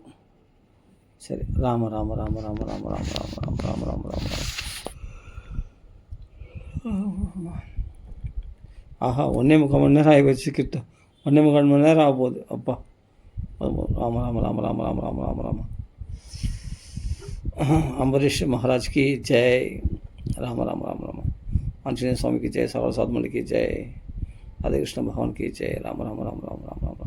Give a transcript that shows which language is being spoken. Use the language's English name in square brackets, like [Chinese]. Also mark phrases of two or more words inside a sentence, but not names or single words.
[Tamil] சரி, ராம ராம ராம ராம ராம ராம ராம ராம ராம ராம ராம ராம. ஆஹா 1.25 மணி நேரம் ஆகி வச்சு கிட்ட 1.25 மணி நேரம் ஆக போகுது. அப்பா ராம ராம ராம ராம ராம ராம ராம ராம. [Hindi] अम्बरीश महाराज की जय. राम राम राम राम. आंजनेय स्वामी की जय. सावरसाद मणि की जय. राधे कृष्ण भगवान की जय. राम राम राम राम राम.